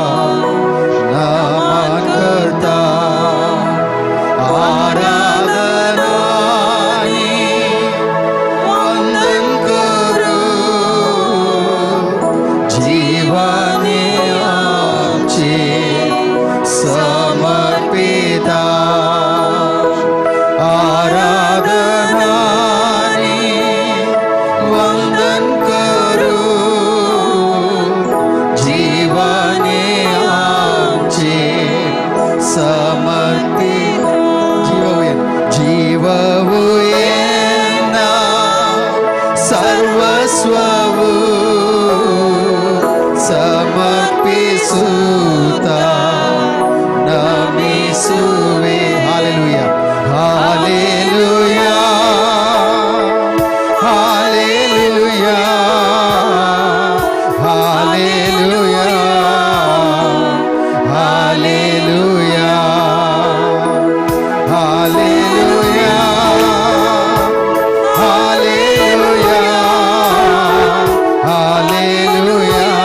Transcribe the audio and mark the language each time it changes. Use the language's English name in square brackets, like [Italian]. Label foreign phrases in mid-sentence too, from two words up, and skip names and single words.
[Konkani] नमन करता आराधनाने वंदन करू जीवने आमचे समर्पिता आराधनाने वंदन करू जीवने आमचे समर्पित [Kannada] ಜೀವವು ಎನ್ನ ಸರ್ವಸ್ವವು ಸಮರ್ಪಿಸುತ್ತ ನಮಿಸುವೆ ಹಾಲೆಲೂಯಾ ಹಾಲೆಲೂಯಾ ಹಾಲೆಲೂಯಾ ಹಾಲೆಲೂಯಾ ಹಾಲೆಲೂಯಾ ಹಾಲೆಲೂಯಾ ಹಾಲೆಲೂಯಾ ಹಾಲೆಲೂಯಾ